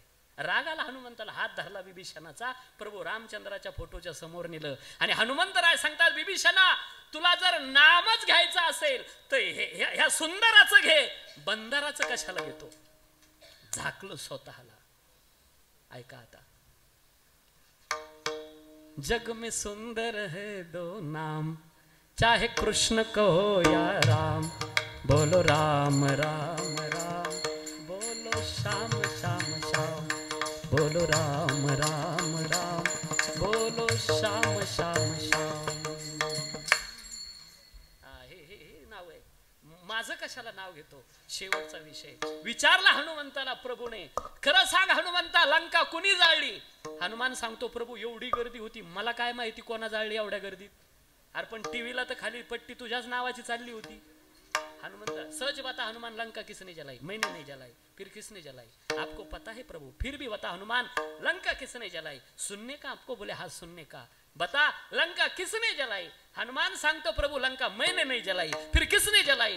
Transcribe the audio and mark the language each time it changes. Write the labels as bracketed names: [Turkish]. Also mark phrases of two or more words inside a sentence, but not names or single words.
[Marathi] राग आला हनुमंताला. हात धरला बिभीषणाचा. प्रभू रामचंद्राच्या फोटोच्या समोर नेलं आणि हनुमंतराय सांगतात बिभीषणा तुला जर नामच घ्यायचं असेल तर ह्या सुंदराचं घे, बंदराचं कशाला घेतो? झाकलं स्वतःला. ऐका आता, [Hindi] जग में सुंदर है दो नाम, चाहे कृष्ण कहो या राम, बोलो राम राम राम, बोलो श्याम श्याम श्याम, बोलो राम राम राम, बोलो श्याम श्याम श्याम. [Marathi] हे नाव आहे. माझं कशाला नाव घेतो? शेवटचा विषय विचारला हनुमंताला प्रभूने. खरं सांग हनुमंता, लंका कुणी जाळली? हनुमान सांगतो प्रभू एवढी गर्दी होती, मला काय माहिती कोणा जाळली एवढ्या गर्दीत. अरे पण टीव्हीला तर खाली पट्टी तुझ्याच नावाची चालली होती. [Hindi] हनुमंत सहज बता हनुमान, लंका किसने जलाई? मैंने नहीं जलाई. फिर किसने जलाई? आपको पता है प्रभु. फिर भी बता हनुमान, लंका किसने जलाई? सुनने का आपको बोले हाँ सुनने का. बता लंका किसने जलाई? [Marathi] हनुमान सांगतो प्रभु [Hindi] लंका मैंने नहीं जलाई. फिर किसने जलाई?